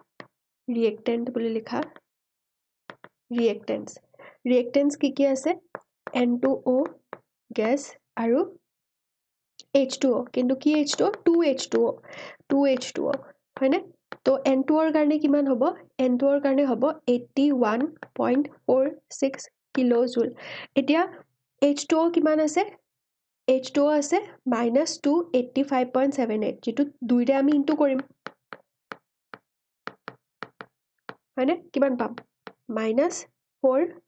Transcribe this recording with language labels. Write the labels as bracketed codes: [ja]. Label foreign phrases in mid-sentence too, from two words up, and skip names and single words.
[as] reactant বুলি লিখা reactants কি আছে N2O gas আৰু H2O কিন্তু কি H2O 2H2O 2H2O হয়নে তো N2 ৰ কাৰণে কিমান হ'ব N2 ৰ কাৰণে হ'ব 81.46 কিলোজুল এতিয়া H2O কিমান আছে H2O আছে -285.78 যেটো দুইটা আমি ইনটু কৰিম হয়নে কিমান পাম -4